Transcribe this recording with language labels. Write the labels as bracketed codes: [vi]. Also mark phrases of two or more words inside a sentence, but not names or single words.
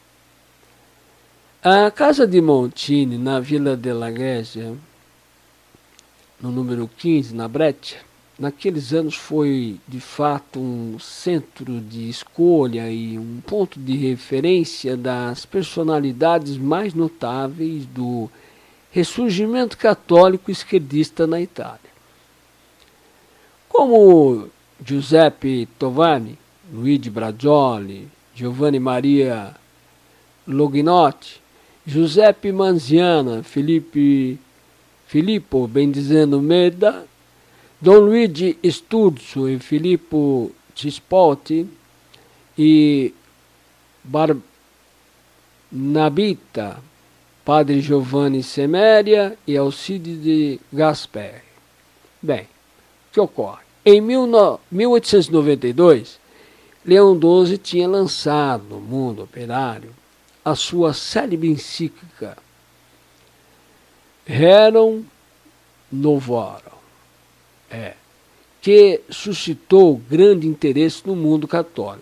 [pt] A casa de Montini, na Vila della Grecia, no número 15, na Breccia, naqueles anos foi, de fato, um centro de escolha e um ponto de referência das personalidades mais notáveis do ressurgimento católico esquerdista na Itália. Como Giuseppe Tovani, Luigi Bragioli, Giovanni Maria Loginotti, Giuseppe Manziana, Filippo Bendizeno Meda, Dom Luigi Sturzo e Filippo Cispoti e Barnabita, Padre Giovanni Semeria e Alcide Gasperi. Bem, o que ocorre? Em 1892, Leão XII tinha lançado no mundo operário a sua célebre encíclica Rerum Novarum, que suscitou grande interesse no mundo católico.